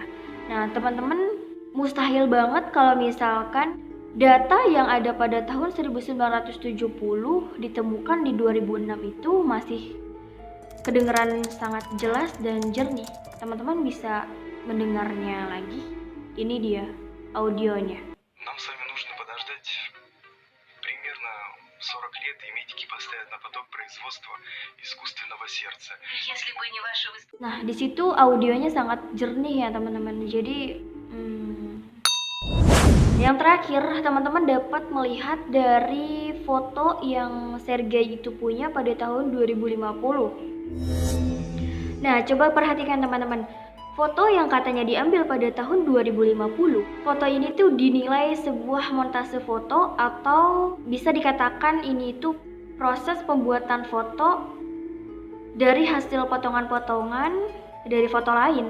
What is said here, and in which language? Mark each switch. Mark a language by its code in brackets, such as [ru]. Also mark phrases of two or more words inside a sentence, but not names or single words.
[id] Nah teman-teman, mustahil banget kalau misalkan data yang ada pada tahun 1970 ditemukan di 2006 itu masih kedengaran sangat jelas dan jernih. Teman-teman bisa mendengarnya lagi. Ini dia audionya. [ru] Нам с вами нужно подождать примерно 40 лет, и медики поставят на поток производства искусственного сердца. Если бы не ваше выступление. [id] Nah, di situ audionya sangat jernih ya, teman-teman. Jadi yang terakhir, teman-teman dapat melihat dari foto yang Sergei itu punya pada tahun 2050. Nah, coba perhatikan teman-teman. Foto yang katanya diambil pada tahun 2050, foto ini tuh dinilai sebuah montase foto atau bisa dikatakan ini tuh proses pembuatan foto dari hasil potongan-potongan dari foto lain.